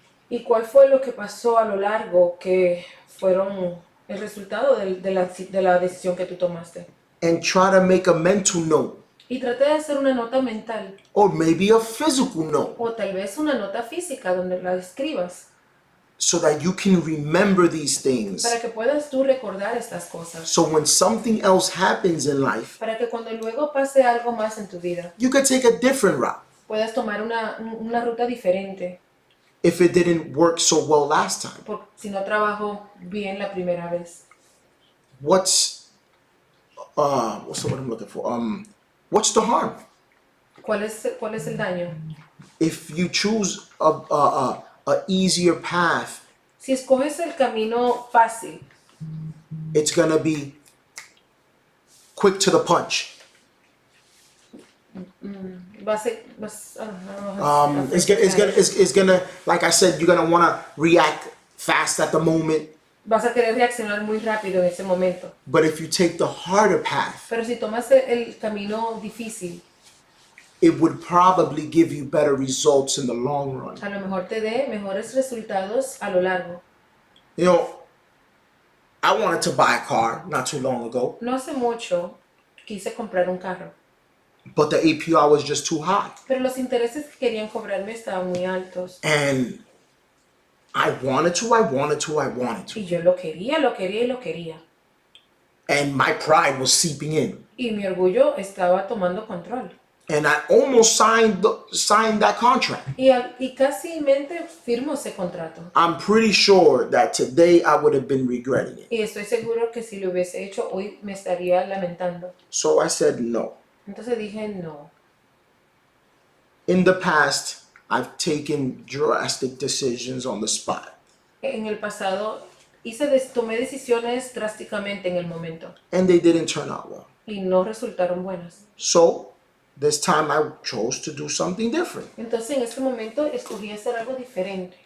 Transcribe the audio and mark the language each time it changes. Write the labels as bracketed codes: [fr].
[es] Y cuál fue lo que pasó a lo largo que fueron el resultado de la decisión que tú tomaste. [en] And try to make a mental note, [es] Y trata de hacer una nota mental [en] or maybe a physical note, [es] o tal vez una nota física donde la escribas [en] so that you can remember these things. [es] para que puedas tú recordar estas cosas. [en] So when something else happens in life, [es] Para que cuando luego pase algo más en tu vida, [en] you could take a different route [es] puedas tomar una ruta diferente. [en] if it didn't work so well last time. [es] Porque si no trabajó bien la primera vez. [en] What's the word I'm looking for? What's the harm? [es] ¿Cuál es el daño? [en] If you choose a easier path, [es] Si escoges el camino fácil, [en] it's gonna be quick to the punch. It's gonna, like I said, you're gonna wanna react fast at the moment. [es] vas a querer reaccionar muy rápido en ese momento. [en] But if you take the harder path, [es] Pero si tomas el camino difícil, [en] it would probably give you better results in the long run. [es] a lo mejor te dé mejores resultados a lo largo. [en] I wanted to buy a car not too long ago, [es] No hace mucho quise comprar un carro, [en] but the APR was just too high. [es] pero los intereses que querían cobrarme estaban muy altos. [en] And I wanted to. [es] Y yo lo quería. [en] And my pride was seeping in. [es] Y mi orgullo estaba tomando control. [en] And I almost signed that contract. [es] Y casi mente firmo ese contrato. [en] I'm pretty sure that today I would have been regretting it. [es] Y estoy seguro que si lo hubiese hecho hoy me estaría lamentando. [en] So I said no. [es] Entonces dije no. [en] In the past, I've taken drastic decisions on the spot. [es] En el pasado tomé decisiones drásticamente en el momento [en] And they didn't turn out well. [es] y no resultaron buenas. [en] So This time I chose to do something different. [es] Entonces en este momento escogí hacer algo diferente.